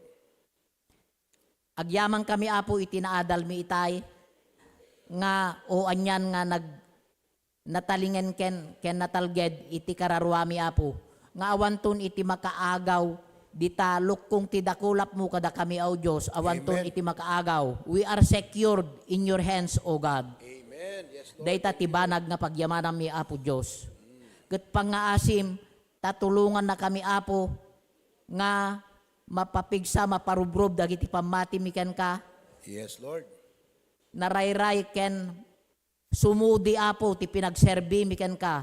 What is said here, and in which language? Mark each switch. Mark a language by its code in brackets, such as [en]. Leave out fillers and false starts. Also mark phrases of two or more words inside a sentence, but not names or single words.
[ilo] Agyamang kami Apo iti naadal mi itay, nga o anyan nga natalingen ken natalged iti kararuami Apo, nga awanton iti makaagaw, dita lukkong ti dakulap mo kada kami, O Diyos, awanton Amen. iti makaagaw. [en] We are secured in your hands, O God. Amen. Yes, Lord. [ilo] Dayta tibanag nga pagyamanan mi, Apo Diyos. Ket pangaasim, tatulungan na kami, Apo, nga mapapigsa, maparubrob, dagiti pamati miken ka, [en] Yes, Lord. [ilo] narayray ken sumudi, Apo, ti pinagserbi miken ka.